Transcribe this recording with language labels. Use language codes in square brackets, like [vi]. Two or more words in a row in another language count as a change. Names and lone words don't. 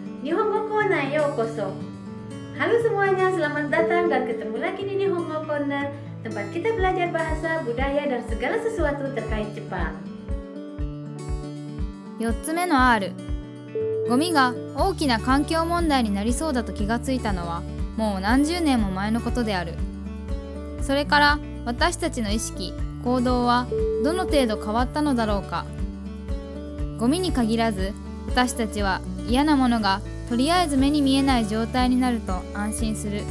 [id] Nihongo Corner Yokoso. Halo semuanya, selamat datang dan ketemu lagi di Nihongo Corner, tempat kita belajar bahasa, budaya, dan segala sesuatu terkait Jepang. [ja] 4 つ目の R。ゴミが大きな環境問題になりそうだと気がついたのはもう何十年も前のことである。それから私たちの意識、行動はどの程度変わったのだろうか。ゴミに限らず私たちは嫌なものがとりあえず目に見えない状態になると安心する。